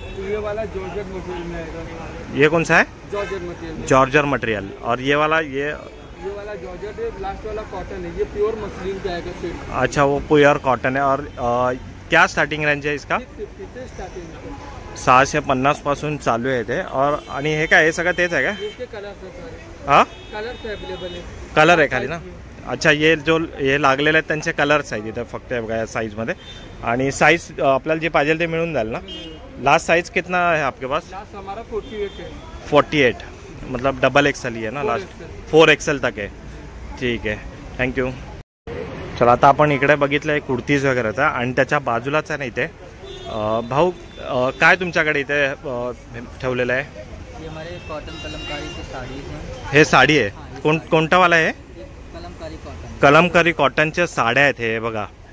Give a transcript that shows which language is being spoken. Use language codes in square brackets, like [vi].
[hi] ये वाला georgette material में आएगा. ये कौन सा है? Georgette material. जॉर्जर मटेरियल. और ये वाला ये वाला जॉर्जेट है. लास्ट वाला कॉटन है. ये प्योर मसलिन का आएगा सिल्क. अच्छा, वो प्योर कॉटन है. और क्या स्टार्टिंग रेंज है इसका? 650 से स्टार्टिंग है. [mr] 650 पासून चालू आहे ते. और आणि हे काय, हे सगळं तेच आहे का? [hi] इसके कलर्स है सारे. हाँ, कलर्स अवेलेबल है. [mr] कलर आहे खाली ना? अच्छा, ये जो हे लागलेले आहेत त्यांचे कलर्स आहेत इथे फक्त बघा या साईजमध्ये. आणि साईज आपल्याला जे पाहिजे ते मिळून जाईल ना? [hi] लास्ट साइज कितना है आपके पास? लास्ट हमारा 48 है. 48 मतलब डबल एक्सल ही है ना? लास्ट 4 एक्सल तक आहे. [mr] ठीक आहे, थँक्यू. चला, आता आपण इकडे बघितलं कुर्तीज वगैरेचा आणि त्याच्या बाजूलाच आहे ना इथे भाऊ काय तुमच्याकडे इथे ठेवलेलं आहे? [hi] ये हमारे कॉटन कलमकारी की साड़ी हैं. [mr] हे साडी आहे. कोणता वाला आहे? [hi] कलमकारी कॉटन. [mr] कलमकारी कॉटनच्या साड्या आहेत हे बघा.